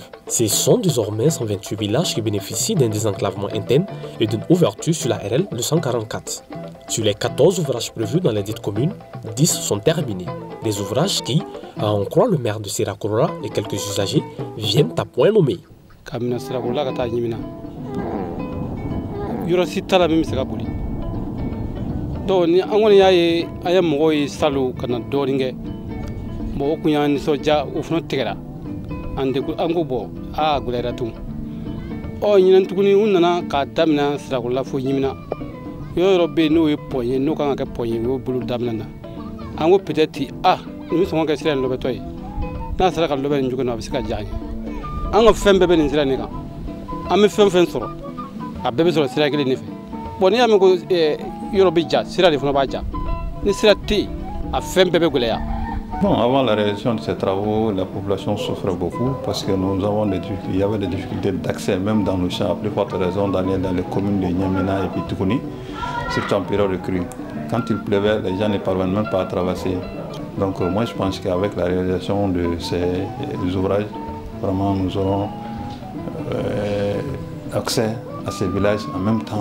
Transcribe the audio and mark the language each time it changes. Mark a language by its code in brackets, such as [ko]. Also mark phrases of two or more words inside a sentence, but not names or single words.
[fr] Ce sont désormais 128 villages qui bénéficient d'un désenclavement interne et d'une ouverture sur la RL 244. Sur les 14 ouvrages prévus dans les dites communes, 10 sont terminés. Des ouvrages qui, à en croire le maire de Sirakorola et quelques usagers, viennent à point nommé. [bm] Yɔrɔ si t'a la min bɛ se ka boli donc ni an kɔni y'a ye an ye mɔgɔw ye salon ka na dɔɔnin kɛ mɔgɔw kun y'an nisɔndiya o fana tigɛra an ko bɔn a gɛlɛyara tun ɲinan tuguni u nana k'a daminɛ Sirakorola fo Ɲimina yɔrɔ bɛ yen n'o ye pɔn ye n'o kan ka kɛ pɔn ye o y'o bolo daminɛ na an ko peut-être nin bɛ sɔn ka kɛ sira in lɔbɛtɔ ye n'a sera ka lɔbɛ nin cogo in na a bɛ se ka diya an ye an ka fɛn bɛɛ bɛ nin sira in de kan an bɛ fɛn fɛn sɔrɔ a bɛɛ bɛ sɔrɔ sira kelen de fɛ bon n'i y'a mɛn ko yɔrɔ bɛ ja sira de fana b'a ja ni sira tɛ yen a fɛn bɛɛ bɛ gɛlɛya. [fr] Bon, avant la réalisation de ces travaux, la population souffrait beaucoup parce que il y avait des difficultés d'accès même dans nos champs, à plus forte raison d'aller dans les communes de Nyamina et puis Toukouni, surtout en période de crue. Quand il pleuvait, les gens ne parvenaient même pas à traverser. Donc moi je pense qu'avec la réalisation de ces ouvrages, vraiment nous aurons accès à ces villages en même temps.